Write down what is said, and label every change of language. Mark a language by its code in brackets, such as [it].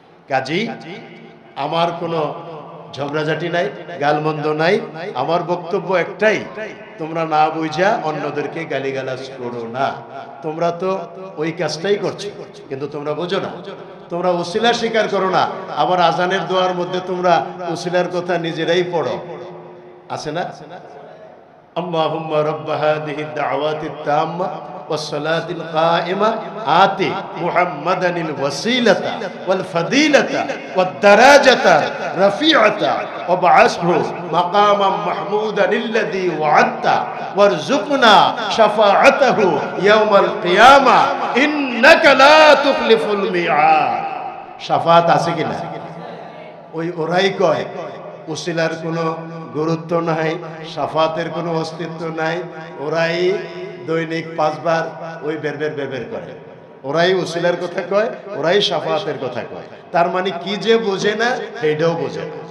[bn] কাজী আমার কোনো ঝগড়াঝাটি নাই, গালমন্দ নাই, আমার বক্তব্য একটাই, তোমরা না বুঝা অন্যদেরকে গালিগালাজ করো না। তোমরা তো ওই কাজটাই করছো, কিন্তু তোমরা বোঝো না। তোমরা উসিলা স্বীকার করো না, আবার আজানের দোয়ার মধ্যে তোমরা উসিলার কথা নিজেরাই পড়ো, আছে না? [ar] আল্লাহুম্মা রাব্ব হাযিহি দাওয়াতিত তাম্মা والصلاة القائمة آتي محمدا الوسيلة والفضيلة والدرجة رفيعة وابعثه مقاما محمودا الذي وعدته وارزقنا شفاعته يوم القيامة إنك لا تخلف الميعاد। [bn] شفاعت আছে কিনা? ওই ওরাই কয় উসিলার কোনো গুরুত্ব নাই, শাফাতের কোনো অস্তিত্ব নাই। ওরাই দৈনিক 5 বার ওই বের করে, ওরাই উসিলার কথা কয়, ওরাই শাফাতের কথা কয়। তার মানে কি যে বোঝে না এইটাও বোঝে।